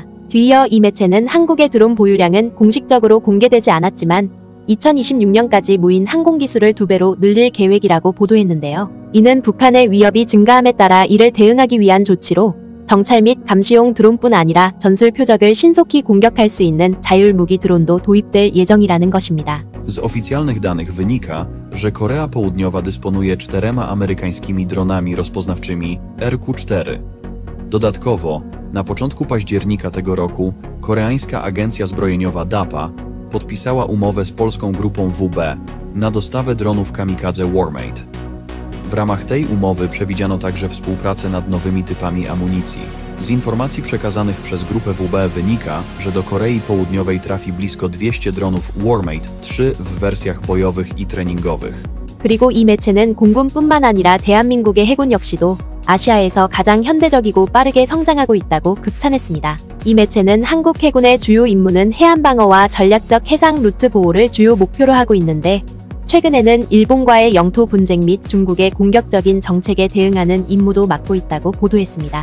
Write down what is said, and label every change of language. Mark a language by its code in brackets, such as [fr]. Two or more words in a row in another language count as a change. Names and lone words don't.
[ko] 뒤이어 이 매체는 한국의 드론 보유량은 공식적으로 공개되지 않았지만 2026년까지 무인 항공 기술을 2배로 늘릴 계획이라고 보도했는데요. 이는 북한의 위협이 증가함에 따라 이를 대응하기 위한 조치로 정찰 및 감시용 드론뿐 아니라 전술 표적을 신속히 공격할 수 있는 자율 무기 드론도 도입될 예정이라는 것입니다. [pl] Z oficjalnych danych wynika, że Korea Południowa dysponuje 4 amerykańskimi dronami rozpoznawczymi RQ-4. Dodatkowo, na początku października tego roku, koreańska agencja zbrojeniowa DAPA podpisała umowę z polską grupą WB na dostawę dronów kamikadze Warmate. W ramach tej umowy przewidziano także współpracę nad nowymi typami amunicji. Z informacji przekazanych przez grupę WB wynika, że do Korei Południowej trafi blisko 200 dronów Warmate 3 w wersjach bojowych i treningowych. [ko] 그리고 이 매체는 공군뿐만 아니라 대한민국의 해군 역시도 아시아에서 가장 현대적이고 빠르게 성장하고 있다고 극찬했습니다. 이 매체는 한국 해군의 주요 임무는 해안방어와 전략적 해상 루트 보호를 주요 목표로 하고 있는데 최근에는 일본과의 영토 분쟁 및 중국의 공격적인 정책에 대응하는 임무도 맡고 있다고 보도했습니다.